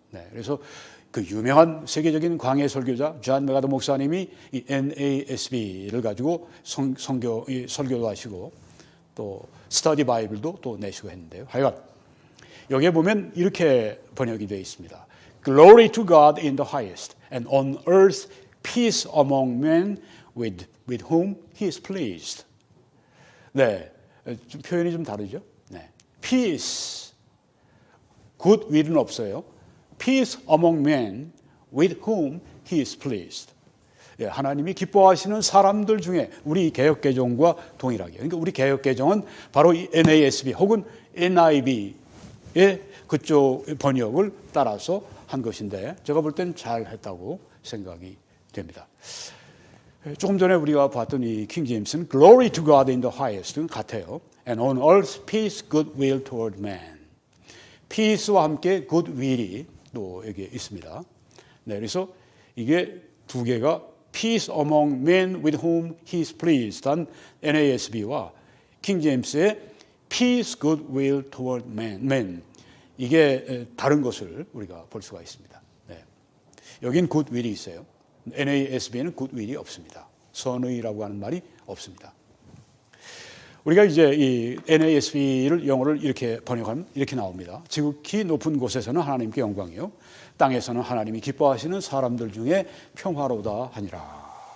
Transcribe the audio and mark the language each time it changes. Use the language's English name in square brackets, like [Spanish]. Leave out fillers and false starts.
[Korean] 네, 그래서 그 유명한 세계적인 광해 설교자 존 메가더 목사님이 이 NASB를 가지고 설교도 하시고 또 스터디 바이블도 또 내시고 했는데요. 하여간 여기에 보면 이렇게 번역이 되어 있습니다. [English] Glory to God in the highest and on earth peace among men with whom he is pleased. [Korean] 네, 표현이 좀 다르죠. 네, peace, goodwill은 없어요. [English] Peace among men with whom he is pleased. [Korean] 예, 하나님이 기뻐하시는 사람들 중에 우리 개역개정과 동일하게. 그러니까 우리 개역개정은 바로 이 NASB 혹은 NIV의 그쪽 번역을 따라서 한 것인데 제가 볼 때는 잘했다고 생각이 됩니다. 조금 전에 우리가 봤던 이 킹제임스는 [English] Glory to God in the highest [Korean] 같아요. [English] And on earth peace, goodwill toward man. [Korean] peace와 함께 goodwill이 또 여기 있습니다. 네, 그래서 이게 두 개가 [English] peace among men with whom he is pleased [Korean] 한 NASB와 킹제임스의 [English] peace, goodwill toward men. [Korean] 이게 다른 것을 우리가 볼 수가 있습니다. 네. 여긴 goodwill이 있어요. NASB에는 goodwill이 없습니다. 선의라고 하는 말이 없습니다. 우리가 이제 이 NASB를 영어를 이렇게 번역하면 이렇게 나옵니다. 지극히 높은 곳에서는 하나님께 영광이요, 땅에서는 하나님이 기뻐하시는 사람들 중에 평화로다 하니라.